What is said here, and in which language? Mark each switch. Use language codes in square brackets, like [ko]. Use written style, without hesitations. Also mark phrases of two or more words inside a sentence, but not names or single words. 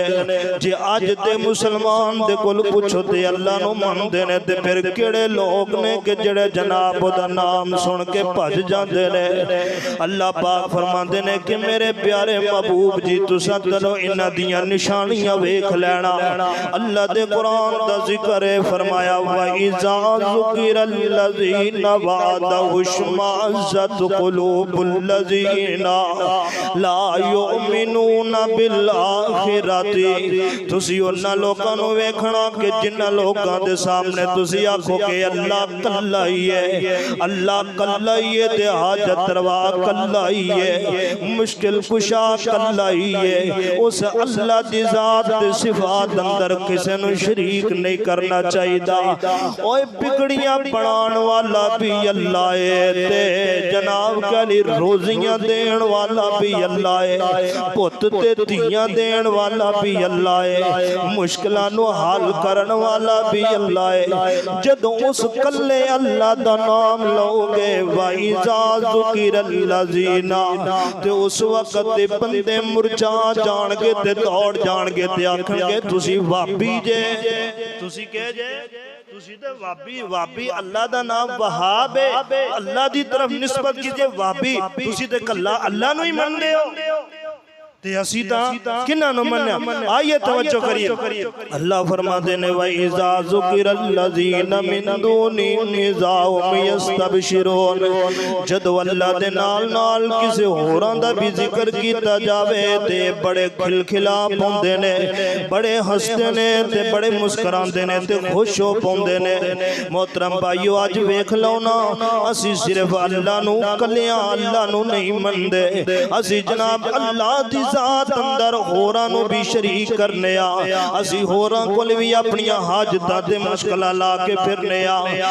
[pa] جے اج دے مسلمان دے کول پچھو تے اللہ نوں مندے نے، تے فیر کیہڑے لوک نے کہ جیہڑے جناب دا ناں سن کے بھج جاندے نے. اللہ پاک فرماندے نے کہ میرے پیارے محبوب جی تساں چلو انہاں دی نشانیاں ویکھ لینا. اللہ دے قرآن دا ذکر اے، فرمایا [ar] وإذا ذكر الذين وحده اشمأزت قلوب الذين لا يؤمنون بالآخرة. [pa] تسی انہاں لوکاں نوں ویکھنا کہ جنہاں لوکاں دے سامنے تسی آکھو کہ اللہ کلا ہی اے، اللہ کلا ہی اے، تے حاجت روا کلا ہی اے، مشکل کشا کلا ہی اے. اس اللہ دی ذات تے صفات اندر کسے نوں شریک نہیں کرنا چاہیدا. اوئے بگڑیاں بنان والا وی اللہ اے، تے جناب کلی روزیاں دین والا وی اللہ اے، پت تے دھیاں دین والا وی اللہ اے، مشکلاں نوں حل کرن والا وی اللہ اے. جدوں اس کلے اللہ دا ناں لوگے [ar] وإذا ذكر الذين, [pa] تے اس ویلے دے بندے مرجھا جانگے تے دوڑ جانگے تے آکھنگے تسی وہابی جے، تسی کہہ جے تسی تے وہابی. وہابی اللہ دا ناں وہاب اے، اللہ دی طرف نسبت کیجیے وہابی، تسی تے کلا اللہ نوں ہی مندے ہو. تے اسی تاں کناں نوں منیا۔ آئیے توجہ کریے، اللہ فرماتے نے [ar] وإذا ذكر الذين من دونه إذا هم يستبشرون, [pa] جدوں اللہ دے نال نال کسے ہوراں دا وی ذکر کیتا جاوے تے بڑے کھلکھلا پوندے نے، بڑے ہسدے نے تے بڑے مسکراندے نے تے خوش ہو پوندے نے. محترم بھائیو اج ویکھ لو نا، اسی صرف اللہ نوں کلیاں اللہ نوں نہیں مندے، اسی جناب اللہ دی ذات اندر ہوراں نوں وی شریک کرنے آں، اسی ہوراں کول وی اپنیاں حاجتاں تے مشکلاں لا کے پھرنے آں.